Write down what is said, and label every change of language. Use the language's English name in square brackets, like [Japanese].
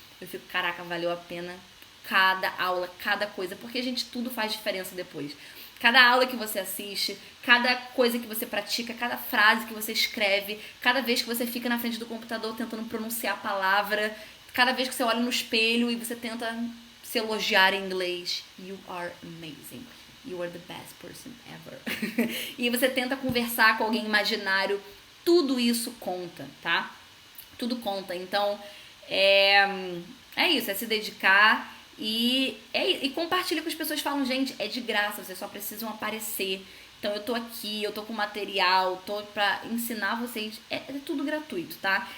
[Portuguese] Eu fico, caraca, valeu a pena cada aula, cada coisa, porque, gente, tudo faz diferença depois. Cada aula que você assiste, cada coisa que você pratica, cada frase que você escreve, cada vez que você fica na frente do computador tentando pronunciar a palavra, cada vez que você olha no espelho e você tenta se elogiar em inglês. [English] You are amazing. You are the best person ever. [Portuguese] E você tenta conversar com alguém imaginário. Tudo isso conta, tá? Tudo conta. Então, é isso. É se dedicar e compartilha com as pessoas. Falam, gente, é de graça. Vocês só precisam aparecer. Então eu tô aqui, eu tô com material, tô pra ensinar vocês, é tudo gratuito, tá?